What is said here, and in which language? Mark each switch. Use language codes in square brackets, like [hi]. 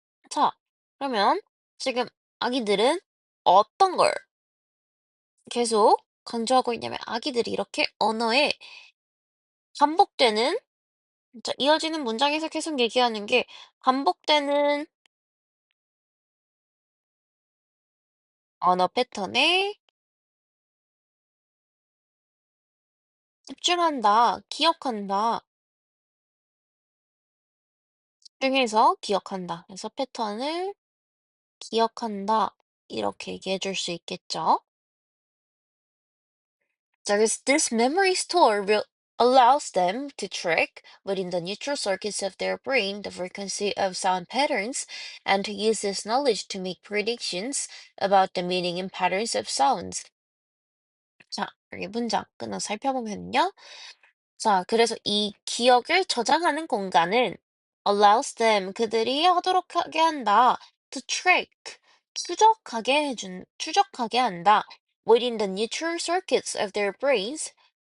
[ko] 자, 그러면 지금 아기들은 어떤 걸 계속 강조하고 있냐면 아기들이 이렇게 언어에 반복되는, 자, 이어지는 문장에서 계속 얘기하는 게 반복되는 언어 패턴에 집중한다, 기억한다, 집중해서 기억한다. 그래서 패턴을 기억한다. 이렇게 얘기해 줄 수 있겠죠. [en] So this memory store will allows them to track within the neutral circuits of their brain the frequency of sound patterns and to use this knowledge to make predictions about the meaning and patterns of sounds. [ko] 자, 여기 문장 끊어 살펴보면요. 자, 그래서 이 기억을 저장하는 공간은 [en] allows them [ko] 그들이 하도록 하게 한다. [en] to track [ko] 추적하게 한다. [en] within the neural circuits of their brains.